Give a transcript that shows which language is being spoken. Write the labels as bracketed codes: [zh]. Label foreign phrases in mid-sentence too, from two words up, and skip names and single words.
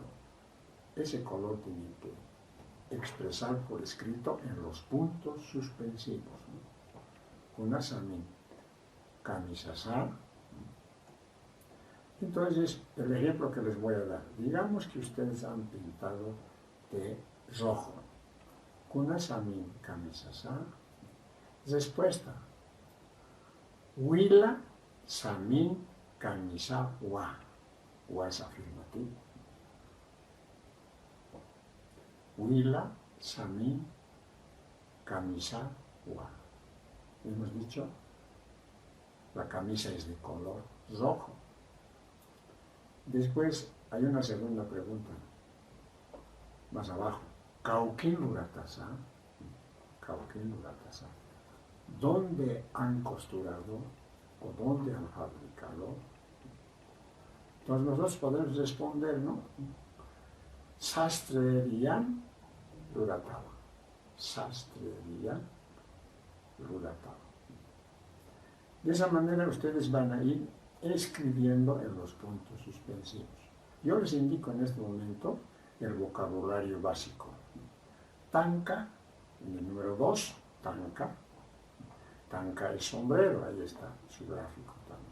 [es] Ese color tienen que expresar por escrito en los puntos suspensivos. [ay] Kunasamin kamisasa. [es] Entonces, el ejemplo que les voy a dar. Digamos que ustedes han pintado de rojo. [ay] Kunasamin kamisasa. Respuesta. Wila samin kamisa wa. [es] Wa es afirmativo. [ay] Wila samin kamisa wa. [es] Hemos dicho, la camisa es de color rojo. Después hay una segunda pregunta, más abajo. [ay] Kaukin luratasa. Kaukin luratasa. [es] ¿Dónde han costurado o dónde han fabricado? Entonces nosotros podemos responder, ¿no? [ay] Sastrerian luratava. Sastrerian luratava. [es] De esa manera ustedes van a ir escribiendo en los puntos suspensivos. Yo les indico en este momento el vocabulario básico. Tanca, en el número 2, tanca. Tanca es sombrero, ahí está su gráfico también.